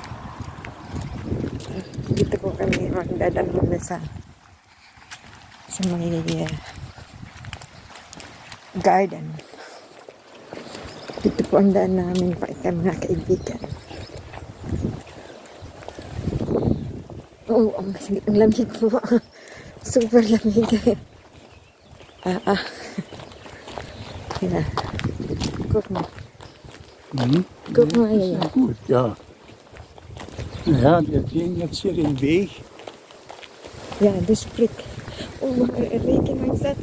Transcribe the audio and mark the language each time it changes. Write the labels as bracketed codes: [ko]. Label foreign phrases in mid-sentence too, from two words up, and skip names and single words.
[tl] Dito po kami magdadaan muna sa may garden. Dito po ang daan namin pa mga kaibigan. Oh, ang lamig po. Super lamig. [de] Ja. Guck mal. Guck mal hier. Ja, gut, ja. Ja, wir gehen jetzt hier den Weg. Ja, das Blick. Oh, Regeneinsatz.